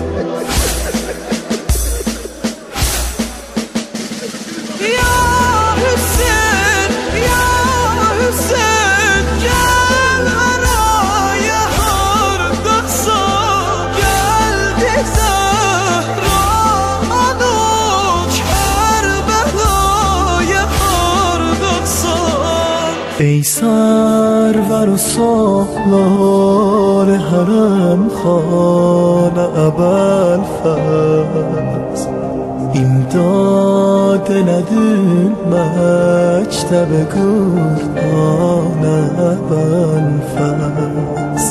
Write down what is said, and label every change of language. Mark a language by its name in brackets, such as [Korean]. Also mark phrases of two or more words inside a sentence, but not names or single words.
[Azerbaijani] Ya Hüseyn, ya Hüseyn, gəl haraya hardasan. Gəl bizə rahat Kərbəlaya hardasan. [Persian] Ey سرور و سالار حرم خانه ابوالفضل، امداد ندون مکتب قرآن ابوالفضل.